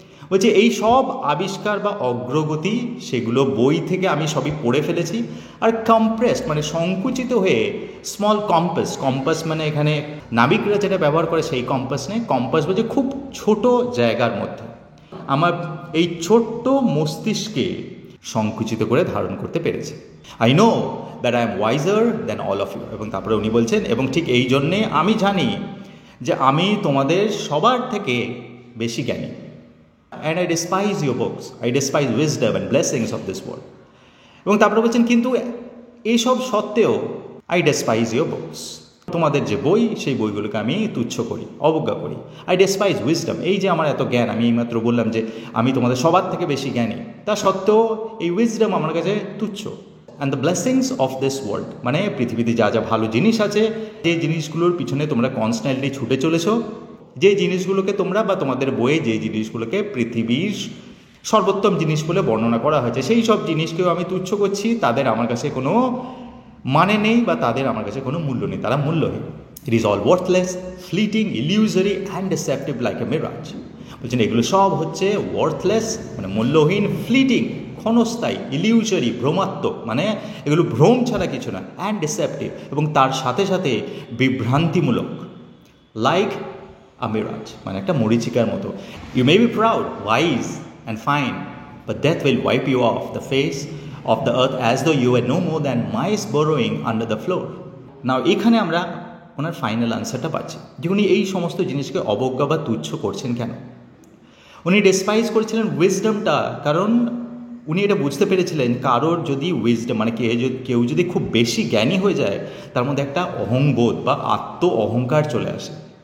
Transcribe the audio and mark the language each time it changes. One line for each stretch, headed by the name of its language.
Bangla: বলছে এই সব আবিষ্কার বা অগ্রগতি সেগুলো বই থেকে আমি সবই পড়ে ফেলেছি, আর কম্প্রেসড মানে সংকুচিত হয়ে স্মল কম্পাস, কম্পাস মানে এখানে নাবিকরা যেটা ব্যবহার করে সেই কম্পাস নেই, কম্পাস বলছে খুব ছোট জায়গার মধ্যে আমার এই ছোট্ট মস্তিষ্কে সংকুচিত করে ধারণ করতে পেরেছে।
English: I know that I am wiser than all of you.
Bangla: এবং তারপরে উনি বলছেন এবং ঠিক এই জন্যে আমি জানি যে আমি তোমাদের সবার থেকে বেশি জ্ঞানী।
English: And I despise your books. I despise wisdom and blessings of this world.
Bangla: এবং তারপরে বলছেন কিন্তু এইসব সত্ত্বেও
English: I despise your books.
Bangla: তোমাদের যে বই সেই বইগুলোকে আমি তুচ্ছ করি, অবজ্ঞা করি।
English: I despise wisdom.
Bangla: এই যে আমার এত জ্ঞান, আমি এইমাত্র বললাম যে আমি তোমাদের সবার থেকে বেশি জ্ঞানী, তা সত্ত্বেও এই উইজডম আমার কাছে তুচ্ছ।
English: and the blessings of this world
Bangla: মানে পৃথিবীতে যা যা ভালো জিনিস আছে, যে জিনিসগুলোর পিছনে তোমরা কনস্ট্যান্টলি ছুটে চলেছো, যে জিনিসগুলোকে তোমরা বা তোমাদের বইয়ে যে জিনিসগুলোকে পৃথিবীর সর্বোত্তম জিনিস বলে বর্ণনা করা হয়েছে, সেই সব জিনিসকেও আমি তুচ্ছ করছি। তাদের আমার কাছে কোনো মানে নেই বা তাদের আমার কাছে কোনো মূল্য নেই, তারা মূল্যহীন।
English: It is all worthless, fleeting, illusory and deceptive like a mirage.
Bangla: বলছেন এগুলো সব হচ্ছে ওয়ার্থলেস মানে মূল্যহীন, ফ্লিটিং ক্ষণস্থায়ী, ইলিউজরি ভ্রমাত্মক মানে এগুলো ভ্রম ছাড়া কিছু না, অ্যান্ড ডিসেপটিভ এবং তার সাথে সাথে বিভ্রান্তিমূলক,
English: like a mirage
Bangla: মানে একটা মরিচিকার মতো।
English: You may be proud, wise and fine, but death will wipe you off the face of the earth as though you were no more than mice burrowing under the floor.
Bangla: Now এখানে আমরা ওনার final আনসারটা পাচ্ছি যে উনি এই সমস্ত জিনিসকে অবজ্ঞা বা তুচ্ছ করছেন কেন। উনি ডেসপাইজ করেছিলেন উইজডমটা, কারণ উনি এটা বুঝতে পেরেছিলেন কারোর যদি উইজডম মানে কেউ যদি খুব বেশি জ্ঞানী হয়ে যায় তার মধ্যে একটা অহংবোধ বা আত্ম অহংকার চলে আসে।